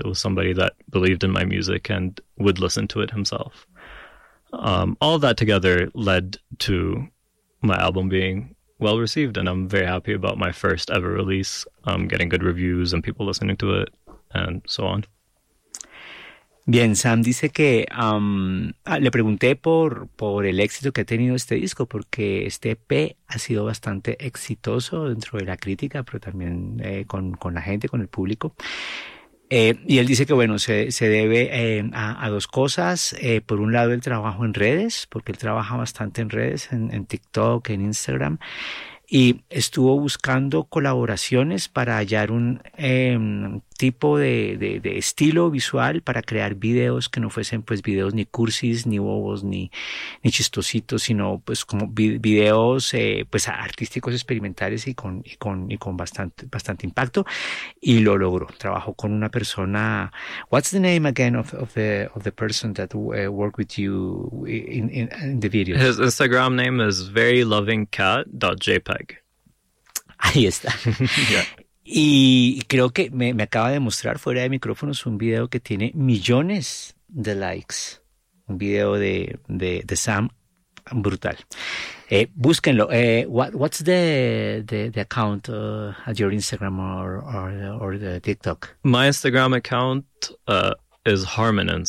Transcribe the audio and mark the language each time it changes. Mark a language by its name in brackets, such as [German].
[English] It was somebody that believed in my music and would listen to it himself. All of that together led to my album being well received, and I'm very happy about my first ever release, getting good reviews and people listening to it and so on. [Spanish] Bien, Sam dice que le pregunté por el éxito que ha tenido este disco, porque este EP ha sido bastante exitoso dentro de la crítica, pero también con la gente, con el público. Y él dice que, bueno, se debe a dos cosas. Por un lado, el trabajo en redes, porque él trabaja bastante en redes, en TikTok, en Instagram. Y estuvo buscando colaboraciones para hallar un tipo de estilo visual para crear videos que no fuesen pues videos ni cursis, ni bobos, ni chistositos, sino pues como videos pues artísticos, experimentales y con bastante impacto, y lo logró. Trabajó con una persona. [English] What's the name again of the person that worked with you in the videos? His Instagram name is verylovingcat.jpg. [Spanish] Ahí está. Y creo que me acaba de mostrar fuera de micrófonos un video que tiene millones de likes. Un video de Sam brutal. Búsquenlo. [English] What's the account at your Instagram or the TikTok? My Instagram account is Harmonance.